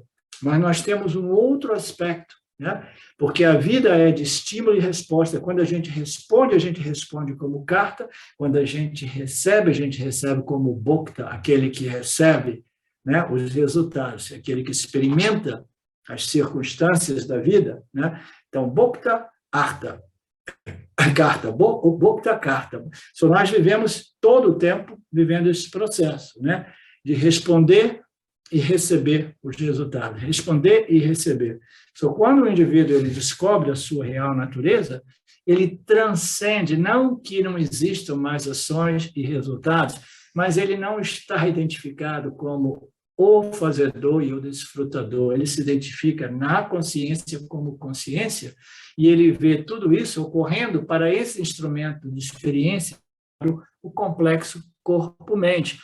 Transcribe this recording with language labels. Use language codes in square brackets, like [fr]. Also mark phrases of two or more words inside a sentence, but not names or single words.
[pt] Mas nós temos um outro aspecto, né? Porque a vida é de estímulo e resposta. Quando a gente responde como karta. Quando a gente recebe como bhokta, aquele que recebe, né, os resultados, aquele que experimenta as circunstâncias da vida, né? Então, [sa] bhokta, artha. Karta, o bhokta karta. [pt] Nós vivemos todo o tempo vivendo esse processo, né? De responder e receber os resultados, responder e receber. Só quando o indivíduo ele descobre a sua real natureza, ele transcende, não que não existam mais ações e resultados, mas ele não está identificado como o fazedor e o desfrutador, ele se identifica na consciência como consciência, e ele vê tudo isso ocorrendo para esse instrumento de experiência, o complexo corpo-mente.